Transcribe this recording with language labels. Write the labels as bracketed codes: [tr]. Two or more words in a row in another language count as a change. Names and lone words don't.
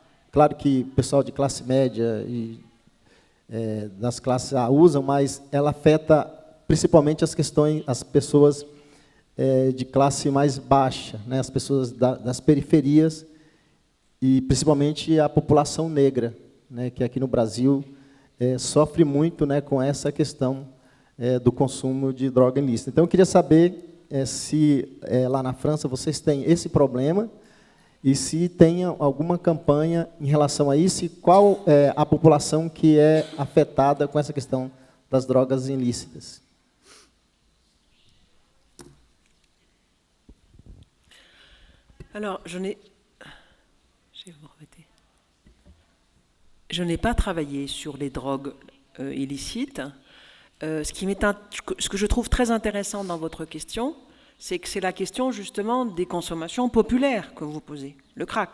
[pt] Claro que o pessoal de classe média e das classes A usam, mas ela afeta principalmente as pessoas de classe mais baixa, né, as pessoas das periferias e principalmente a população negra, né, que aqui no Brasil sofre muito, né, com essa questão do consumo de droga ilícita. Então, eu queria saber se lá na França vocês têm esse problema e se tem alguma campanha em relação a isso e qual é a população que é afetada com essa questão das drogas ilícitas. [fr] Alors, je n'ai pas travaillé sur les drogues illicites. Ce que je trouve très intéressant dans votre question, c'est que c'est la question justement des consommations populaires que vous posez, le crack.